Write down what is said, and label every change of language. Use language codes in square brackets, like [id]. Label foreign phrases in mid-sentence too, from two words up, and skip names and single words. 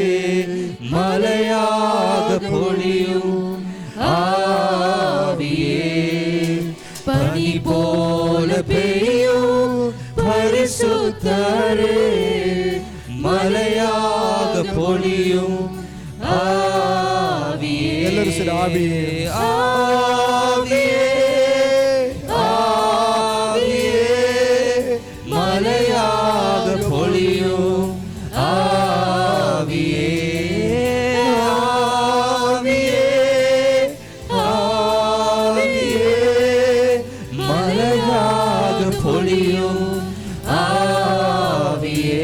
[ta] மலையாக பொழியும் ஆவியே, பனி போல பெய்யும் பரிசுத்தரே, மலையாக பொழியும் ஆவியே. [kn] ಎಲ್ಲರೂ ಸೇರಿ ಆವಿಯೇ, [ta] ஆவியே, ஆவியே, மலையாக பொழியும் ஆவியே, ஆவியே, ஆவியே, மலையாக பொழியும் ஆவியே.